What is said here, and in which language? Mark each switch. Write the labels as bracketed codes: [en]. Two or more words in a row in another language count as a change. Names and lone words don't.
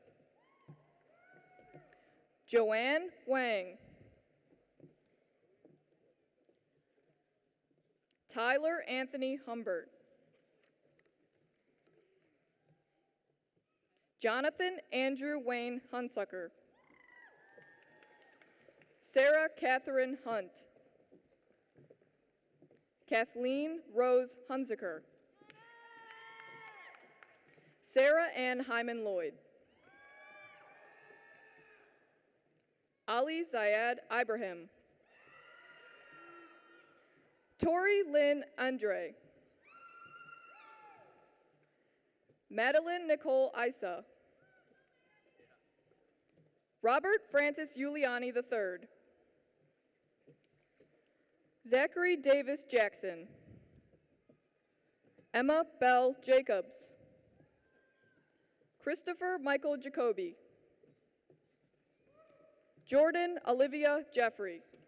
[en] Joanne Wang. Tyler Anthony Humbert. Jonathan Andrew Wayne Hunsucker. Sarah Catherine Hunt. Kathleen Rose Hunziker. Sarah Ann Hyman Lloyd. Ali Zayed Ibrahim. Tori Lynn Andre. Madeline Nicole Isa. Robert Francis Giuliani III. Zachary Davis Jackson. Emma Bell Jacobs. Christopher Michael Jacoby. Jordan Olivia Jeffrey.